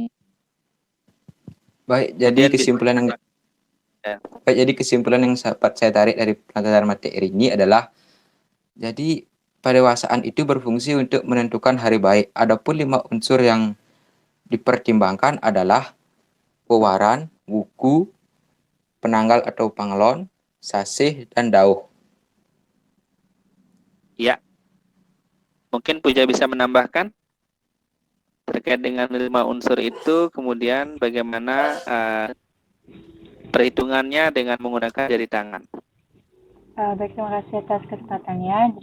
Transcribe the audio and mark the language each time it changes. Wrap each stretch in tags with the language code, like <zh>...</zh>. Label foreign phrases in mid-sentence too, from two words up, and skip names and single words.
<id>Baik, jadi Kemudian kesimpulan yang baik, jadi kesimpulan yang dapat saya tarik dari pelajaran materi ini adalah, jadi pendewasaan itu berfungsi untuk menentukan hari baik. Adapun 5 unsur yang dipertimbangkan adalah wewaran, wuku, penanggal atau pangelon, sasih, dan dauh. Ya, mungkin Puja bisa menambahkan terkait dengan 5 unsur itu, kemudian bagaimana perhitungannya dengan menggunakan jari tangan. Baik, terima kasih atas kesempatannya.</id>